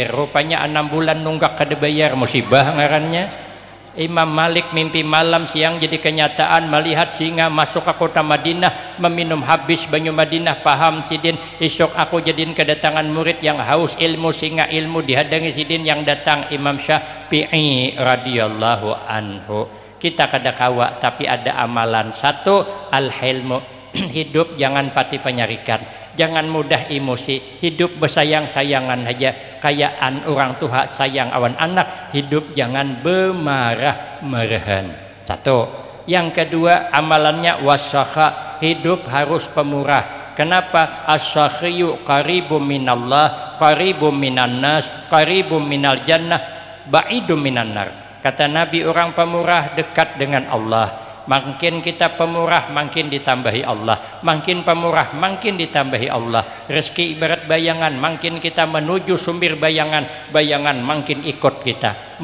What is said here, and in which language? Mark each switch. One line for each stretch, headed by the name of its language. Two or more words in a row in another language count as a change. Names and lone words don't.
Banjar: Rupanya 6 bulan nunggak kada bayar, musibah ngarannya. Imam Malik mimpi malam siang jadi kenyataan melihat singa masuk ke kota Madinah meminum habis banyu Madinah. Paham sidin, esok aku jadiin kedatangan murid yang haus ilmu, singa ilmu dihadangi sidin yang datang Imam Syafi'i
Arabic: رضي الله عنه.
Banjar: Kita kada kawa tapi ada amalan. Satu, al-hilmu, hidup jangan pati penyarikan, jangan mudah emosi, hidup bersayang-sayangan aja kayak orang tua sayang awan anak, hidup jangan bermarah-marahan. Satu. Yang kedua amalannya wasakha, hidup harus pemurah.
Arabic: Kenapa? السخي قريب من الله قريب من الناس قريب من الجنة بعيد من النار.
Banjar: Kata Nabi, orang pemurah dekat dengan Allah. Makin kita pemurah makin ditambahi Allah, makin pemurah makin ditambahi Allah. Rezeki ibarat bayangan, makin kita menuju sumber bayangan, bayangan makin ikut kita.